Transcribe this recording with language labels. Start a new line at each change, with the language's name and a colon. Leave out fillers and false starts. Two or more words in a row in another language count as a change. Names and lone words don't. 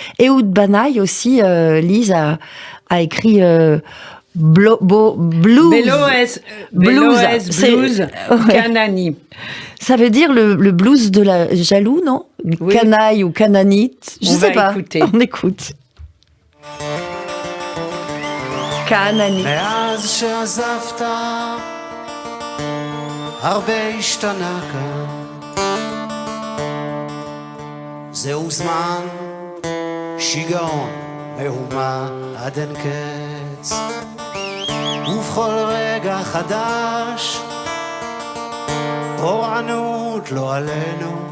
French: Ehud Banaï aussi, Lise a écrit Blues. Blues Kanani. Ça veut dire le blues de la jaloux, non? Oui. Canaille ou cananite, je sais pas. Écouter. On écoute. Kanani.
Hebrew: מאז שעזבת הרבה השתנה כאן זהו זמן שיגעון מהומה עד אין קץ ובכל רגע חדש פורענות לא עלינו